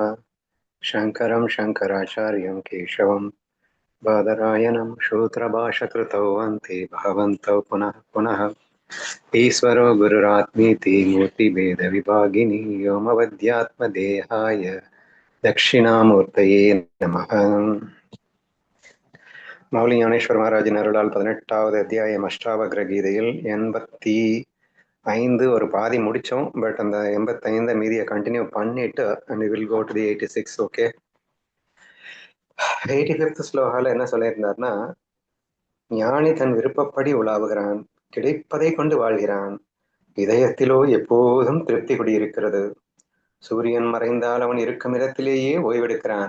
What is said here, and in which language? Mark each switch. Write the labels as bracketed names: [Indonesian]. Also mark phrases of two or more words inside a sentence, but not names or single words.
[Sanskrit] शङ्करं शङ्कराचार्यं केशवं बादरायणं शूद्रभाषकृतौ वन्ते भगवन्तौ पुनः पुनः। ईश्वरो गुरुरात्मीति मूर्तिभेदविभागिनी व्योमवद्यात्मदेहाय दक्षिणामूर्तये नमः. [Tamil] மௌலி ஞானேஸ்வர் மகாராஜின் அருளால் 18வது அத்தியாயம் அஷ்டாவக்ர கீதையில் 85 ஒரு பாதி முடிச்சோம். பட் அந்த 85 மீதியை கண்டினியூ பண்ணிட்டு [English] and we will go to the 86. [Tamil] ஓகே, 85th ஸ்லோகால என்ன சொல்லியிருந்தார்னா, ஞானி தன் விருப்பப்படி உலாவுகிறான், கிடைப்பதை கொண்டு வாழ்கிறான், இதயத்திலோ எப்போதும் திருப்தி குடியிருக்கிறது, சூரியன் மறைந்தால் அவன் இருக்கும் இடத்திலேயே ஓய்வெடுக்கிறான்.